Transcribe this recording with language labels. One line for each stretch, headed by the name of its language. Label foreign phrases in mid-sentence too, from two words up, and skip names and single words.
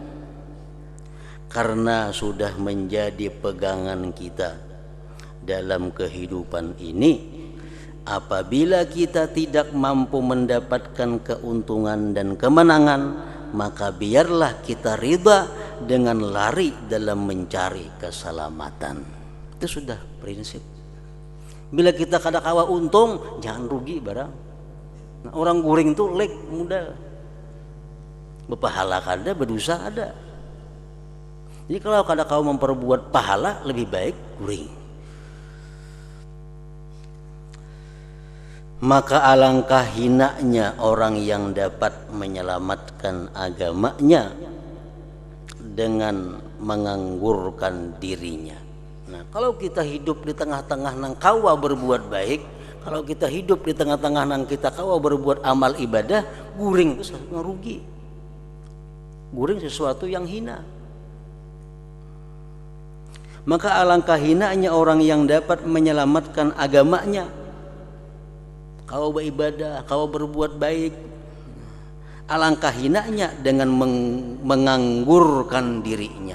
Indonesian: Karena sudah menjadi pegangan kita dalam kehidupan ini, apabila kita tidak mampu mendapatkan keuntungan dan kemenangan, maka biarlah kita ridha dengan lari dalam mencari keselamatan. Itu sudah prinsip.
Banjar: Bila kita kada kawa untung, jangan rugi barang. Nah, orang guring itu lek muda, berpahala kada, berdosa ada. Jadi kalau kada kawa memperbuat pahala, lebih baik guring.
Indonesian: Maka alangkah hinanya orang yang dapat menyelamatkan agamanya dengan menganggurkan dirinya.
Banjar: Nah, kalau kita hidup di tengah-tengah nang kawa berbuat baik, kalau kita hidup di tengah-tengah nang kita kawa berbuat amal ibadah, guring itu rugi.
Indonesian: Guring sesuatu yang hina. Maka alangkah hinanya orang yang dapat menyelamatkan agamanya. Kau beribadah, kau berbuat baik, alangkah hinanya dengan menganggurkan dirinya.